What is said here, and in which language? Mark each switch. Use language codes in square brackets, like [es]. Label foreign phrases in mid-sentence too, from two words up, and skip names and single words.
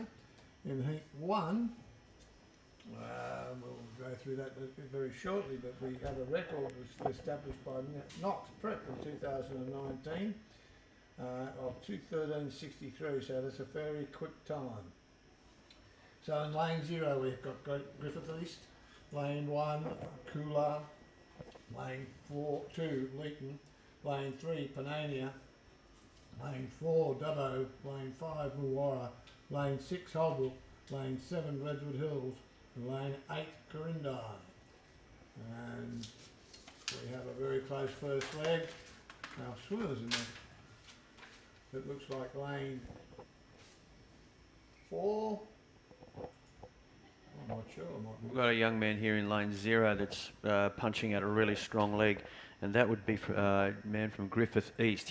[en] In heat 1, we'll go through that very shortly, but we have a record established by Knox Prep in 2019 of 2:13.63, so that's a very quick time. So in lane 0 we've got Griffith East, lane 1 Coolah, lane 2 Leeton, lane 3 Panania, lane 4 Dubbo, lane 5 Muwara, lane 6 Holbrook, lane 7 Redwood Hills, and lane 8 Corindai. And we have a very close first leg. Our swimmers in there. It looks like lane 4. I'm not sure. We've got a young man here in lane 0 that's punching out a really strong leg, and that would be a man from Griffith East.